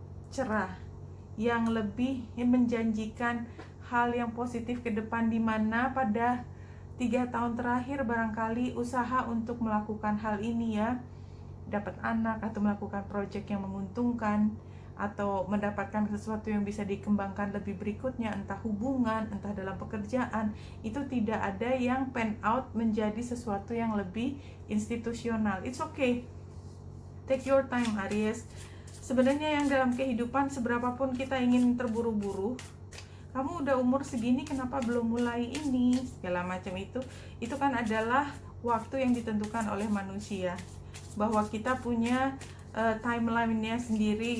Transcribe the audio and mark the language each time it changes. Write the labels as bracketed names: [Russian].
[Indonesian] cerah, yang lebih menjanjikan hal yang positif ke depan, di mana pada 3 tahun terakhir barangkali usaha untuk melakukan hal ini ya, dapat anak atau melakukan proyek yang menguntungkan atau mendapatkan sesuatu yang bisa dikembangkan lebih berikutnya, entah hubungan, entah dalam pekerjaan, itu tidak ada yang pan out menjadi sesuatu yang lebih institusional. [English] It's okay, take your time Aries. [Indonesian] Sebenarnya yang dalam kehidupan, seberapapun kita ingin terburu-buru, kamu udah umur segini kenapa belum mulai ini, segala macam itu kan adalah waktu yang ditentukan oleh manusia, bahwa kita punya timeline-nya sendiri.